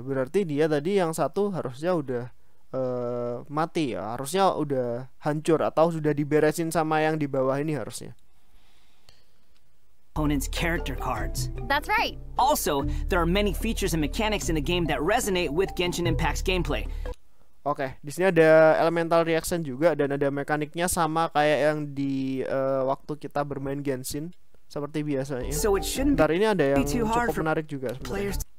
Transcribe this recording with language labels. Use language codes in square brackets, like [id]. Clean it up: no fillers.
[id] Berarti dia tadi yang satu harusnya udah mati ya, harusnya udah hancur atau sudah diberesin sama yang di bawah ini harusnya. [en] Opponent's character cards. That's right. Also, there are many features and mechanics in the game that resonate with Genshin Impact's gameplay. [id] Oke, di sini ada elemental reaction juga dan ada mekaniknya sama kayak yang di waktu kita bermain Genshin seperti biasanya. [en] So it shouldn't [id] ini ada yang cukup menarik juga sebenarnya.